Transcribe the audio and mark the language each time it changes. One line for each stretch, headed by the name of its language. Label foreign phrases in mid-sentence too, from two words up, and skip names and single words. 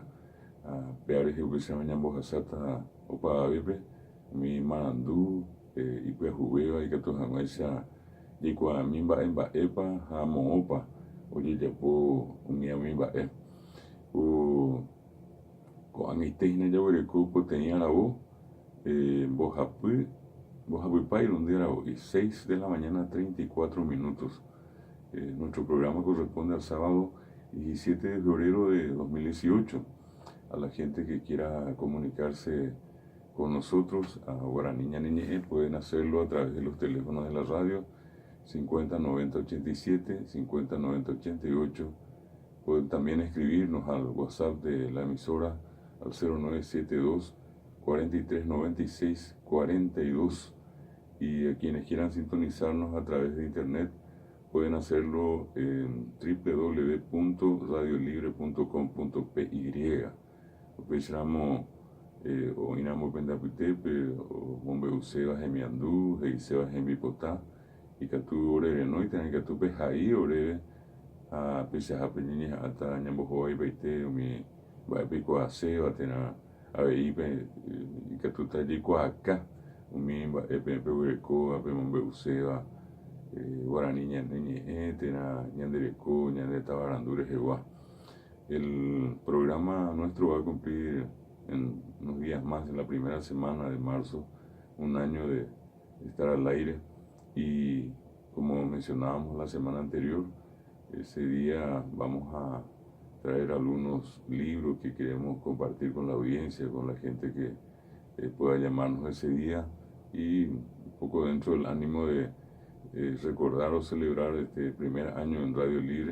Guarani: Peareje upéichava ñambohasata opavavépe umi marandu ipyahuvéva ikatu hag̃uáicha jaikuaami mba'épa ha moõpa ojejapo umi mba'e. Ko'ag̃aitehína jaguereko poteĩ aravo, mbohapýpa irundy aravo,
Spanish: y 6 de la mañana 34 minutos. Nuestro programa corresponde al sábado 17 de febrero de 2018. A la gente que quiera comunicarse con nosotros a Guaraní Ñaneñe'e pueden hacerlo a través de los teléfonos de la radio 50 90 87, 50 90 88. Pueden también escribirnos al WhatsApp de la emisora al 0972 43 96 42, y a quienes quieran sintonizarnos a través de internet pueden hacerlo en www.radiolibre.com.py.
Guarani: Upéicharamo oĩramo Pendapytépe, mombe'uséva hemiandu, heiséva hembipota, ikatu orerenóitena ikatu pehai oréve peichahápe ñeñeha'ãta ñambohovaipaite umi mba'épe ikuaaséva térã aveípe ikatúta jaikuaaka umi mba'épe peguerekóva pe mombe'uséva Guaraní Ñaneñe'ẽ térã ñandereko ñandetavarandu rehegua.
Spanish: El programa nuestro va a cumplir en unos días más, en la primera semana de marzo, un año de estar al aire, y como mencionábamos la semana anterior, ese día vamos a traer algunos libros que queremos compartir con la audiencia, con la gente que pueda llamarnos ese día, y un poco dentro del ánimo de recordar o celebrar este primer año en Radio Libre.